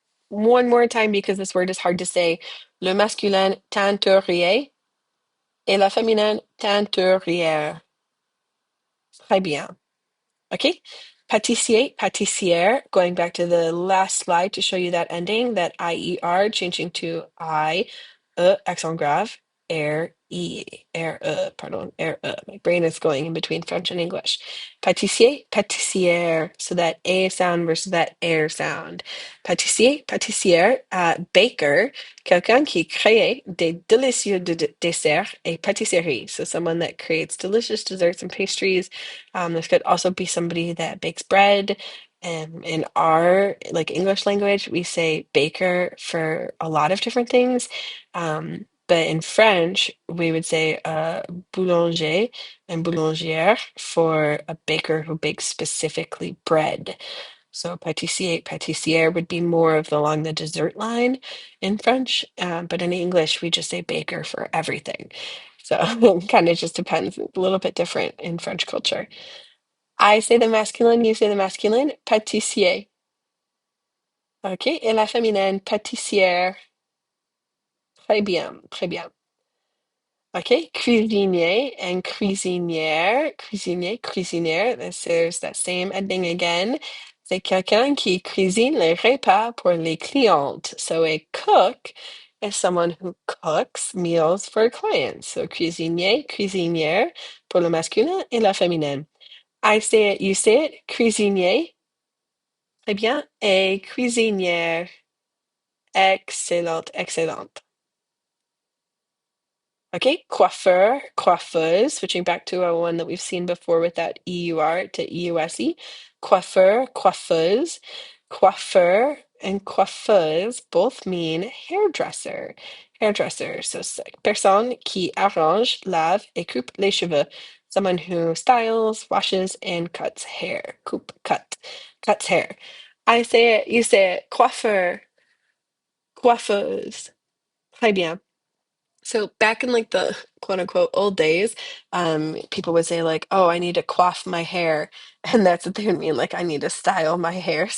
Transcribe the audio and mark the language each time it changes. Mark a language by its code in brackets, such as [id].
[en] One more time because this word is hard to say. [fr] Le masculin teinturier et la féminine teinturière. Très bien. Okay. [en] Pâtissier, pâtissière, going back to the last slide to show you that ending, that IER, changing to accent grave, pardon, My brain is going in between French and English. Pâtissier, pâtissière, so that A sound versus that air sound. [fr] Pâtissier, pâtissière, baker, quelqu'un qui crée des délicieux desserts et pâtisseries. [en] So someone that creates delicious desserts and pastries. This could also be somebody that bakes bread. And in our like English language, we say baker for a lot of different things. But in French, we would say boulanger and boulangère for a baker who bakes specifically bread. So pâtissier, pâtissière would be more of along the dessert line in French, but in English, we just say baker for everything. So it kind of just depends. A little bit different in French culture. I say the masculine, you say the masculine, pâtissier. [fr] Okay, et la féminine, pâtissière. Très bien, très bien. Okay, cuisinier and cuisinière, cuisinier, cuisinière. [en] There's that same ending again. [fr] C'est quelqu'un qui cuisine les repas pour les clientes. [en] So a cook is someone who cooks meals for clients. [fr] So cuisinier, cuisinière pour le masculin et la féminine. [en] I say it, you say it, cuisinier. [fr] Très bien. Et cuisinière. Excellent, excellent. [en] Okay, coiffeur, coiffeuse, switching back to a one that we've seen before with that EUR to EUSE. Coiffeur, coiffeuse, coiffeur, and coiffeuse both mean hairdresser. [fr] Hairdresser, so personne qui arrange, lave, et coupe les cheveux. [en] Someone who styles, washes, and cuts hair. Coupe, cut, cuts hair. I say it, you say it, coiffeur, coiffeuse. [fr] Très bien. [en] So back in like the quote unquote old days, people would say like, "Oh, I need to coif my hair," and that's what they would mean, like I need to style my hair.